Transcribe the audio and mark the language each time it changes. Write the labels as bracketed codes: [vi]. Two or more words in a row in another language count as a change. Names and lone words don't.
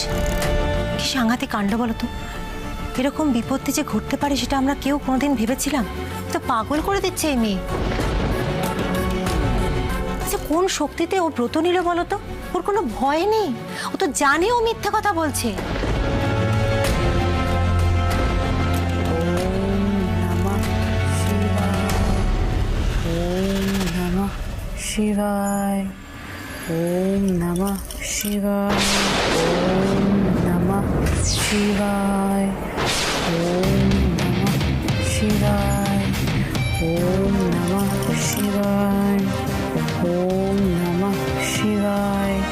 [bn] কি সাংঘাতিক কাণ্ড বলো তো! এরকম বিপত্তি যে ঘটতে পারে সেটা আমরা কেউ কোনোদিন ভেবেছিলাম? তো পাগল করে দিচ্ছে এই মেয়ে। আচ্ছা, কোন শক্তিতে ও ব্রত নিল বলো তো? ওর কোনো ভয় নেই, ও তো জানে ও মিথ্যা কথা বলছে। [sa] শিবায়, ওম নমঃ শিবায়, ওম নমঃ শিবায়, ওম নমঃ শিবায়, ওম নমঃ শিবায়, ওম নমঃ শিবায়,